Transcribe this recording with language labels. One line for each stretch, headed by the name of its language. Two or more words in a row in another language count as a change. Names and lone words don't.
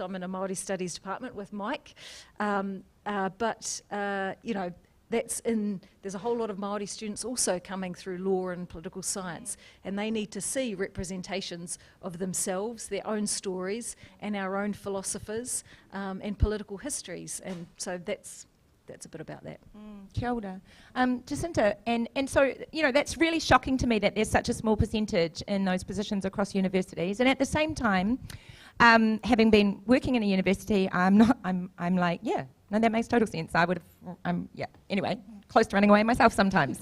English: I'm in a Māori studies department with Mike. There's a whole lot of Māori students also coming through law and political science, and they need to see representations of themselves, their own stories, and our own philosophers and political histories. And so that's a bit about that.
Māori: Kia ora.
English: Jacinta, and so, that's really shocking to me that there's such a small percentage in those positions across universities. And at the same time, having been working in a university, I'm like, yeah, no, that makes total sense. I would have, anyway, close to running away myself sometimes.